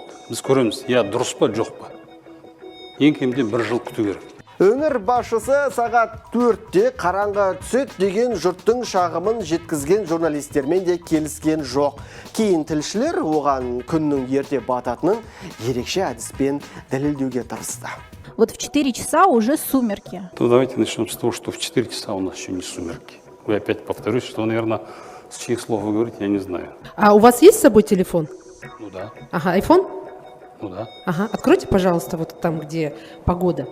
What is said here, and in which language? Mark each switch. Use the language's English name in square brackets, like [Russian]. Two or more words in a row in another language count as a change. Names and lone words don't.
[Kazakh] Біз көреміз, я дұрыс па, жоқ па. Ең кемінде 1 жыл күту керек. Өңір басшысы сағат 4-те қараңғы түсет деген жұрттың шағымын жеткізген журналистермен де келіскен жоқ. Кейін тілшілер оған күннің ерте бататынын ерекше әдіспен дәлелдеуге тырысты. [Russian] Вот в 4 часа уже сумерки. То давайте начнем с того, что в 4 часа у нас еще не сумерки. Я опять повторюсь, что, наверное, с чьих слов вы говорите, я не знаю. А у вас есть с собой телефон? Ну да. Ага, iPhone? Ну да. Ага, откройте, пожалуйста, вот там, где погода.